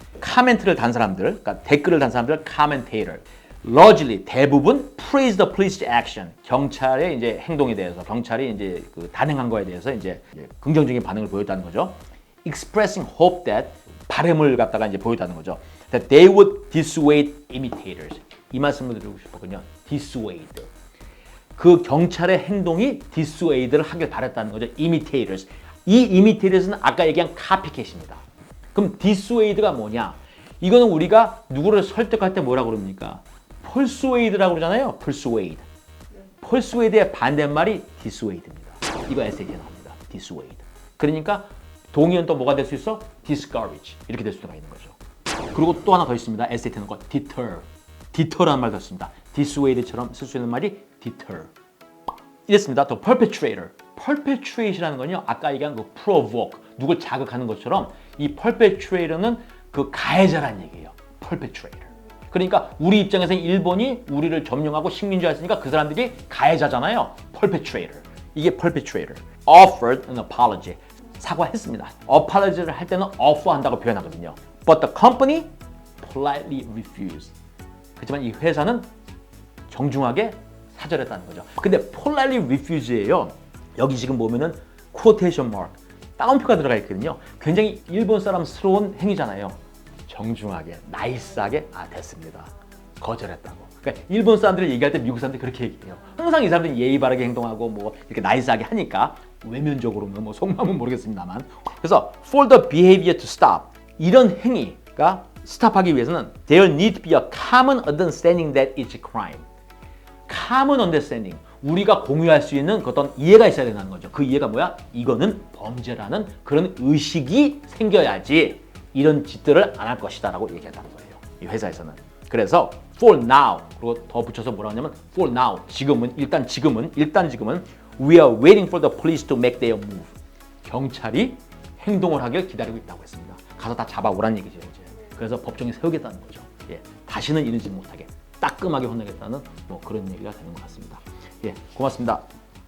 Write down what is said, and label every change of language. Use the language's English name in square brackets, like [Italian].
[Korean] 카멘트를 단 사람들, 그러니까 댓글을 단 사람들, commentator. [English] largely 대부분 praise the police's action. [Korean] 경찰의 이제 행동에 대해서, 경찰이 이제 그 단행한 거에 대해서 이제 긍정적인 반응을 보였다는 거죠. [English] expressing hope that [Korean] 바람을 갖다가 이제 보였다는 거죠. [English] that they would dissuade imitators. [Korean] 이 말씀을 드리고 싶었군요. [English] dissuade. [Korean] 그 경찰의 행동이 dissuade를 하길 바랬다는 거죠. imitators. 이 imitators는 아까 얘기한 copycat입니다. 그럼 dissuade가 뭐냐? 이거는 우리가 누구를 설득할 때 뭐라고 그럽니까? persuade라고 그러잖아요. persuade. persuade의 반대말이 dissuade입니다. 이거 에세이에 나옵니다. [English] dissuade. [Korean] 그러니까 동의어는 또 뭐가 될 수 있어? [English] discourage. [Korean] 이렇게 될 수가 있는 거죠. 그리고 또 하나 더 있습니다. 에세이에 나온 거 deter. deter라는 말도 있습니다. dissuade처럼 쓸 수 있는 말이 deter. 이랬습니다. 또 perpetrator. perpetrate이라는 건요. 아까 얘기한 그 provoke. 누굴 자극하는 것처럼 이 perpetrator는 그 가해자란 얘기예요. [English] perpetrator. [Korean] 그러니까 우리 입장에서는 일본이 우리를 점령하고 식민지화했으니까 그 사람들이 가해자잖아요. perpetrator. 이게 perpetrator. [English] offered an apology. [Korean] 사과했습니다. apology를 할 때는 offer 한다고 표현하거든요. [English] But the company politely refused. [Korean] 그렇지만 이 회사는 정중하게 사절했다는 거죠. 근데 politely refuse예요. 여기 지금 보면은 quotation mark, 따옴표가 들어가 있거든요. 굉장히 일본 사람스러운 행위잖아요. 정중하게, 나이스하게 됐습니다. 거절했다고. 그러니까 일본 사람들이 얘기할 때 미국 사람들이 그렇게 얘기해요. 항상 이 사람들이 예의 바르게 행동하고 뭐 이렇게 나이스하게 하니까 외면적으로는 뭐 속마음은 모르겠습니다만. [English] 그래서 for the behavior to stop. [Korean] 이런 행위가 스탑하기 위해서는 [English] there need to be a common understanding that it's a crime. common understanding. [Korean] 우리가 공유할 수 있는 어떤 이해가 있어야 된다는 거죠. 그 이해가 뭐야? 이거는 범죄라는 그런 의식이 생겨야지 이런 짓들을 안 할 것이다 라고 얘기한다는 거예요. 이 회사에서는. [English] 그래서 for now, [Korean] 그리고 더 붙여서 뭐라고 하냐면 [English] for now, [Korean] 일단 지금은 [English] we are waiting for the police to make their move. [Korean] 경찰이 행동을 하길 기다리고 있다고 했습니다. 가서 다 잡아오라는 얘기죠. 이제. 그래서 법정에 세우겠다는 거죠. 예, 다시는 이러지 못하게 따끔하게 혼내겠다는 뭐 그런 얘기가 되는 것 같습니다. 예, 고맙습니다.